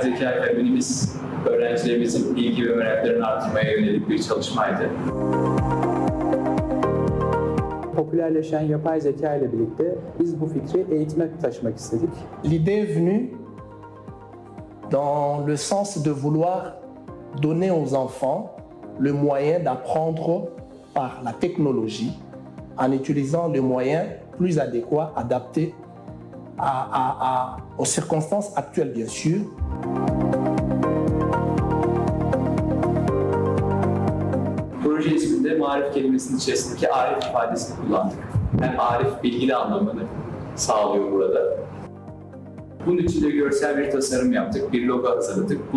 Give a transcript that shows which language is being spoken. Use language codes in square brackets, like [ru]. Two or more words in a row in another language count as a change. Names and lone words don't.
[tr] diğer kabinimiz öğrencilerimizin bilgi ve meraklarını artırmaya yönelik bir çalışmaydı. Popülerleşen yapay zeka ile birlikte biz bu fikri eğitime taşımak istedik. [fr] L'idée est venue dans le sens de vouloir donner aux enfants le moyen d'apprendre par la technologie en utilisant les moyens plus adéquats, adaptés aux circonstances actuelles, bien sûr. [tr] Proje isminde marif kelimesinin içerisindeki arif ifadesini kullandık. Hem arif bilgili anlamını sağlıyor burada. Bunun için de görsel bir tasarım yaptık, bir logo hazırladık.